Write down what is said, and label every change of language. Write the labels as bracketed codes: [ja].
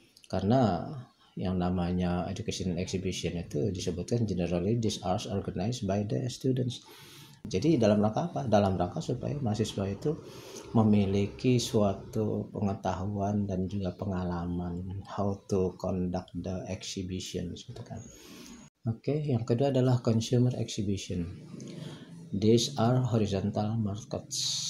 [id] Karena yang namanya [en] educational exhibition [id] itu disebutkan [en] generally these are organized by the students. [id] Jadi dalam rangka apa? Dalam rangka supaya mahasiswa itu memiliki suatu pengetahuan dan juga pengalaman [en] how to conduct the exhibition [id] gitu kan. Oke, yang kedua adalah consumer exhibition. [en] These are horizontal markets.